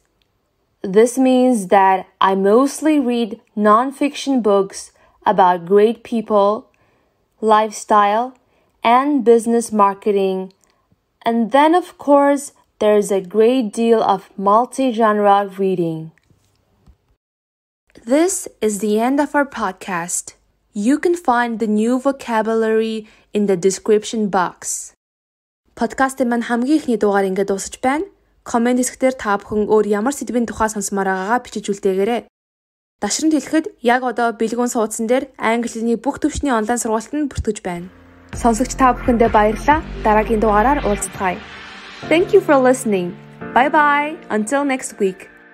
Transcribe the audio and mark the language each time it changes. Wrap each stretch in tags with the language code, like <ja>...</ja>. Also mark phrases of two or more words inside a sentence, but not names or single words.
<en>This means that I mostly read non-fiction books about great people, lifestyle, and business marketing. And then, of course, there's a great deal of multi-genre reading. This is the end of our podcast. You can find the new vocabulary in the description box.</en> <mn>Подкастын маань хамгийн ихний дугаар ингээд дуусаж байна. Комент хэсгээр та бүхэн өөр ямар сэдвийн тухай сонсомоор байгаагаа бичиж үлдээгээрэй. Дашрамд хэлэхэд яг одоо Bilgunss хуудсан дээр англи хэлний бүх төвшний онлайн сургалтанд бүртгэж байна. Сонсогч та бүхэндээ баярлалаа. Дараагийн дугаараар уулзцгаая.</mn> <en>Thank you for listening. Bye bye. Until next week.</en>